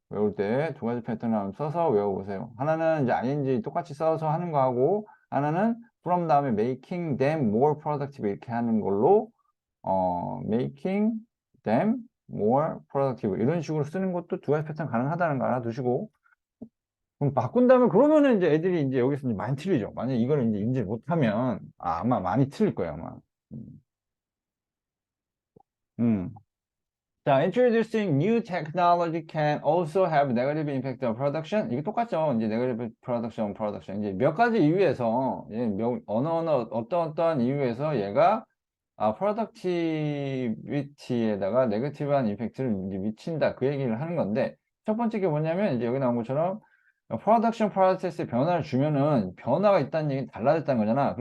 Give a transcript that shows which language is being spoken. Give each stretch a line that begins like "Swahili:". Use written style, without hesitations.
Korean: 외울 때 두 가지 패턴 한번 써서 외워보세요. 하나는 이제 ing 똑같이 써서 하는 거하고, 하나는 from 다음에
English: making them more productive
Korean: 이렇게 하는 걸로, making them more productive 이런 식으로 쓰는 것도 두 가지 패턴 가능하다는 거 알아두시고, 그럼 바꾼 다음에 그러면은 이제 애들이 이제 여기서 이제 많이 틀리죠. 만약 이거를 이제 인지 못하면 아마 많이 틀릴 거예요, 아마. 음. 음.
English: 자, introducing new technology can also have negative impact on production.
Korean: 이게 똑같죠. 이제
English: negative production.
Korean: 이제 몇 가지 이유에서, 어떤 이유에서 얘가, productivity에다가 네거티브한 임팩트를 이제 미친다. 그 얘기를 하는 건데, 첫 번째 게 뭐냐면, 이제 여기 나온 것처럼, 프로덕션 프로세스에 변화를 주면은, 변화가 있다는 얘기는 달라졌다는 거잖아.